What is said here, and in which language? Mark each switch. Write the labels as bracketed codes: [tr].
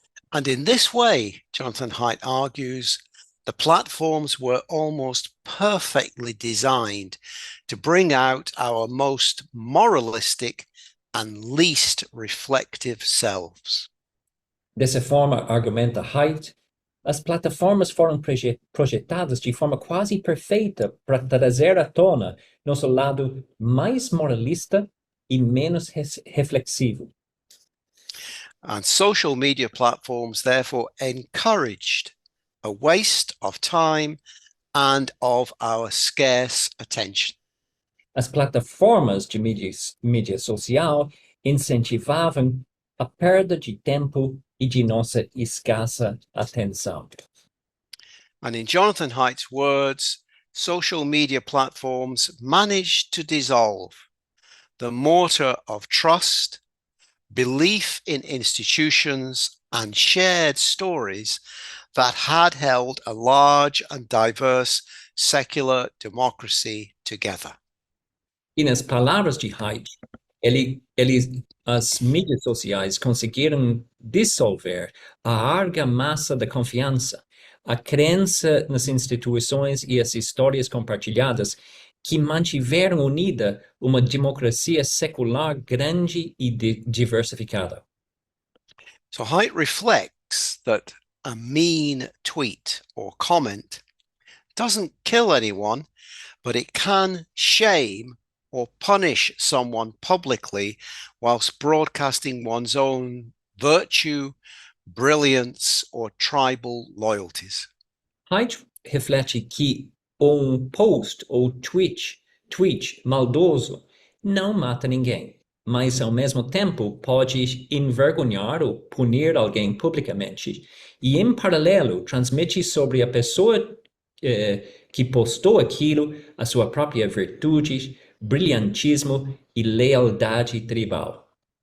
[en] And in this way, Jonathan Haidt argues, the platforms were almost perfectly designed to bring out our most moralistic and least reflective selves. [pt] Dessa forma, argumenta Haidt, as plataformas foram projetadas de forma quase perfeita para trazer à tona nosso lado mais moralista e menos reflexivo. [en] And social media platforms therefore encouraged a waste of time and of our scarce attention. [pt] As plataformas de mídia social incentivavam a perda de tempo e de nossa escassa atenção. [en] And in Jonathan Haidt's words, social media platforms managed to dissolve the mortar of trust, belief in institutions, and shared stories that had held a large and diverse secular democracy together. [pt] E nas palavras de Haidt, ele as mídias sociais conseguiram dissolver a argamassa da confiança, a crença nas instituições e as histórias compartilhadas que mantiveram unida uma democracia secular grande e diversificada. [en] So Haidt reflects that a mean tweet or comment doesn't kill anyone, but it can shame or punish someone publicly whilst broadcasting one's own virtue, brilliance, or tribal loyalties. [pt] Haidt reflete que post ou tweet maldoso não mata ninguém, mas ao mesmo tempo pode envergonhar ou punir alguém publicamente e, em paralelo, transmite sobre a pessoa que postou aquilo a sua própria virtude, brilhantismo e lealdade tribal.